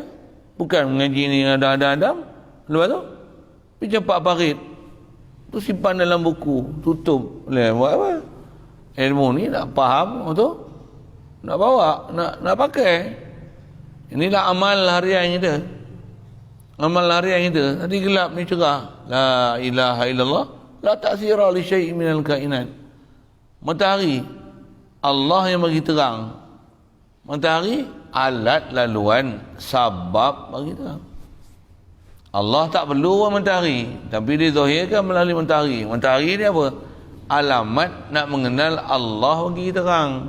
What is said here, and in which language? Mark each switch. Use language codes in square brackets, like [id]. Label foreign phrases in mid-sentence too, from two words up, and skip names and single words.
[ms] Bukan mengaji ni ada adam. Lepas tu pergi campak parit tu, simpan dalam buku, tutup. Buat apa? Ilmu ni nak faham tu, nak bawa, nak pakai. Inilah amal harian kita. Amal harian kita. Tadi gelap ni cerah. [ar] لا إله إلا الله. لا تأثير لشيء من الكائنات. [ms] Matahari Allah yang bagi terang. Matahari alat laluan, sabab bagi terang. Allah tak perlu matahari, tapi dia zahirkan melalui matahari. Matahari ni apa? Alamat nak mengenal Allah bagi terang.